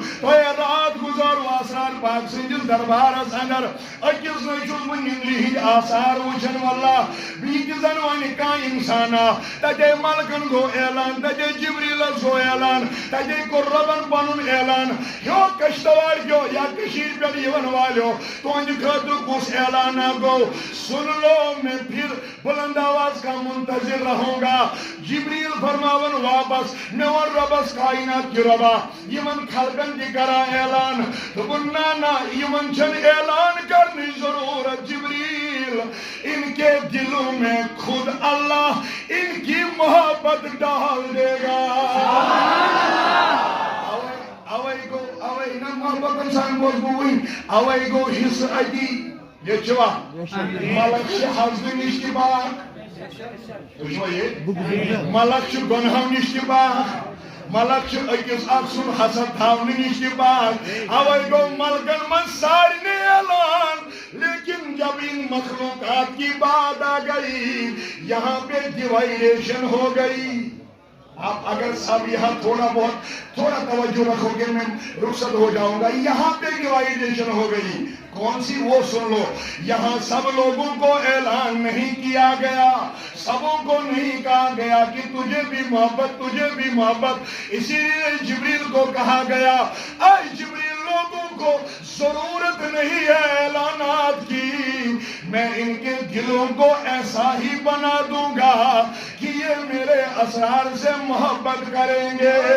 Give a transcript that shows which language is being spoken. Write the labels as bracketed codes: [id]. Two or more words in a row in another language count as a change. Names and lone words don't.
[ks] تۄہہِ رات گُزٲرو اسرار پاک سٕنٛدِس دربارس اندر، أکِس نٔے چھُس بہٕ نِندرِ ہٕنٛدۍ آثار وٕچھان واللہ، بیٚیہِ تہِ زن وَنہِ کانٛہہ اِنسانا تتے ملکن گوٚو اعلان، تتے جبریلس گوٚو اعلان، تتے کوٚر رۄبن پنُن اعلان۔ ہیو کشتواڑ کیو یا کٔشیٖرِ پٮ۪ٹھ یِوان والیو تُہنٛدِ خٲطرٕ کُس اعلانہ گوٚو؟ [ur] سن لو میں پھر بلند آواز کا منتظر رہوں گا۔ [ks] جبریل فرماون واپس میں ون ربس کائنات کی ربا یمن خلقن تہِ کران اعلان، دوٚپُن نہ یمن چھنہٕ اعلان کرنٕچ ضرورت جبریل، [ur] ان کے دلوں میں خود اللہ ان کی محبت ڈال دے گا۔ [ks] اوے نا محبت سان بوز بوئن اوے گو حصہ اتی یہ چھوا ملک چھِ حضرٕ نِش تہِ باک، تُہۍ چھوا یہ ملک چھُ گۄنہو نِش تہِ باک، ملک چھُ أکِس اکھ سُنٛد حسد تھاونہٕ نِش تہِ باک۔ اوے گوٚو ملکن منٛز سارنٕے اعلان، [ur] لیکن جب ان مخلوقات کی بات آ گئی یہاں پہ ڈیوائیڈیشن ہو گئی۔ آپ اگر سب یہاں تھوڑا توجہ رکھو گے میں رخصت ہو جاؤں گا۔ یہاں پہ ڈیوائیڈیشن ہو گئی، کون سی؟ وہ سن لو، یہاں سب لوگوں کو اعلان نہیں کیا گیا، سبوں کو نہیں کہا گیا کہ تجھے بھی محبت تجھے بھی محبت، اسی لیے جبریل کو کہا گیا اے جبریل لوگوں کو ضرورت نہیں ہے اعلانات کی، میں ان کے دلوں کو ایسا ہی بنا دوں گا کہ یہ میرے اسرار سے محبت کریں گے۔